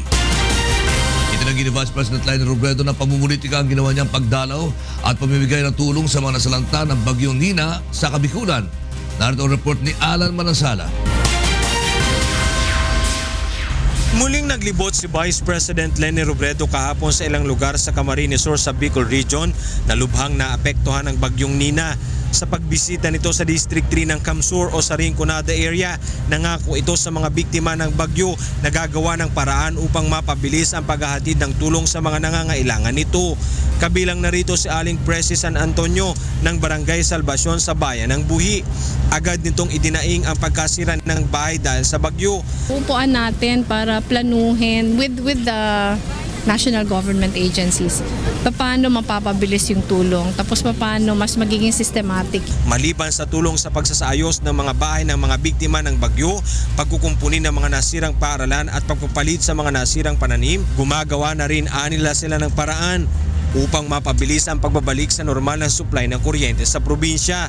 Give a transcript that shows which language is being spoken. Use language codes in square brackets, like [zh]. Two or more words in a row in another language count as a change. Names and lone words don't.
[tl] Itinanggi ni Vice President Leni Robredo na pamumulitika ang ginawa niyang pagdalaw at pamimigay ng tulong sa mga nasalanta ng Bagyong Nina sa Kabikulan. Narito ang report ni Alan Manansala. Muling naglibot si Vice President Leni Robredo kahapon sa ilang lugar sa Camarines Sur sa Bicol Region na lubhang naapektuhan ng Bagyong Nina. Sa pagbisita nito sa District 3 ng Camsur o sa Rinconada area, nangako ito sa mga biktima ng bagyo na gagawa ng paraan upang mapabilis ang paghahatid ng tulong sa mga nangangailangan nito. Kabilang narito si Aling Presi San Antonio ng Barangay Salvacion sa bayan ng Buhi. Agad nitong idinaing ang pagkasira ng bahay dahil sa bagyo. Upuan natin para planuhin [en] with the national government agencies. [tl] Paano mapapabilis yung tulong, tapos paano mas magiging systematic. Maliban sa tulong sa pagsasaayos ng mga bahay ng mga biktima ng bagyo, pagkukumpuni ng mga nasirang paaralan at pagpapalit sa mga nasirang pananim, gumagawa na rin anila sila ng paraan upang mapabilis ang pagbabalik sa normal na supply ng kuryente sa probinsya.